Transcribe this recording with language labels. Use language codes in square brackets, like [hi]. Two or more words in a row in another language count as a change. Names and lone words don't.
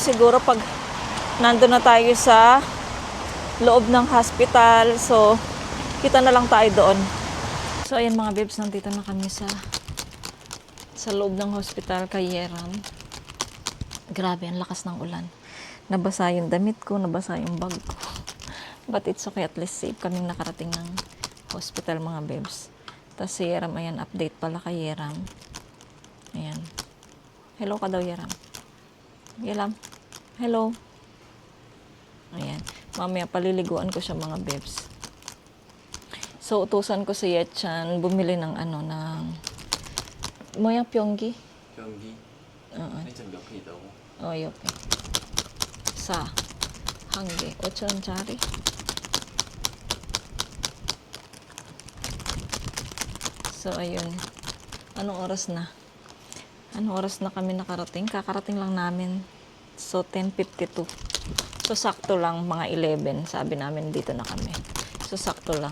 [tl] Siguro pag nandun na tayo sa loob ng hospital. So, kita na lang tayo doon. So, ayan mga bebs, nandito na kami sa loob ng hospital kay Yeram. Grabe, ang lakas ng ulan. Nabasa yung damit ko, nabasa yung bag ko. [en] But it's okay, at least safe [tl] kaming nakarating ng hospital mga bebs. Tapos si Yeram, ayan, update pala kay Yeram. Ayan. Hello ka daw, Yeram. Yeram. Hello. Ayan. Mamaya paliliguan ko siya mga bebs. So, utusan ko si Yetchan bumili ng Moya Pyonggi. [ko] 경기 [tl] Oo. [ko] 매점 옆에 있다고? 옆에. 한 개. 5,000원짜리. [tl] So, ayun. Anong oras na? Anong oras na kami nakarating? Kakarating lang namin. So, 10:52. So, sakto lang, mga 11. Sabi namin, dito na kami. So, sakto lang.